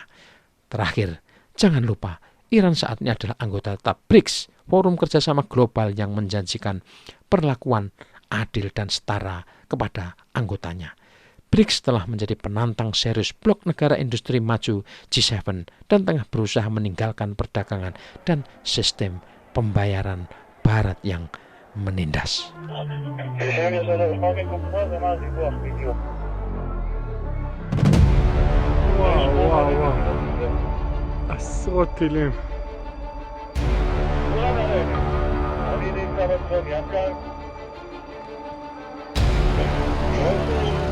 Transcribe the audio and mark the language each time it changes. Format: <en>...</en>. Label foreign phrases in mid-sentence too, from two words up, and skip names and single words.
<id>Terakhir, jangan lupa, Iran saat ini adalah anggota tetap BRICS, forum kerjasama global yang menjanjikan perlakuan adil dan setara kepada anggotanya. BRICS telah menjadi penantang serius blok negara industri maju G7 dan tengah berusaha meninggalkan perdagangan dan sistem pembayaran Barat yang menindas.</id> <he>וואו, עשרות טילים. אני נמצא בצפון ים כאן.</he>